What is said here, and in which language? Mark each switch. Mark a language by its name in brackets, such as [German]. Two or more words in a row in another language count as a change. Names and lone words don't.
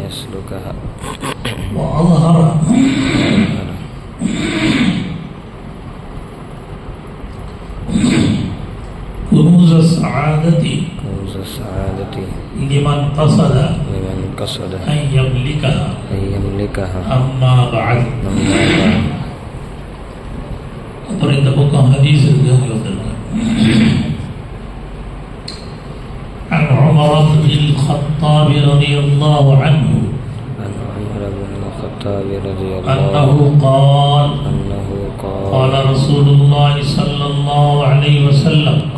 [Arabic] وأظهر كنوز السعادة لمن قصد أن يملكها أما بعد [Tamil] அப்புறம் இந்த பக்கம் ஹதீஸ் இருக்கு [Arabic] عن عمر بن الخطاب رضي الله عنه أنه قال قال رسول الله صلى الله عليه وسلم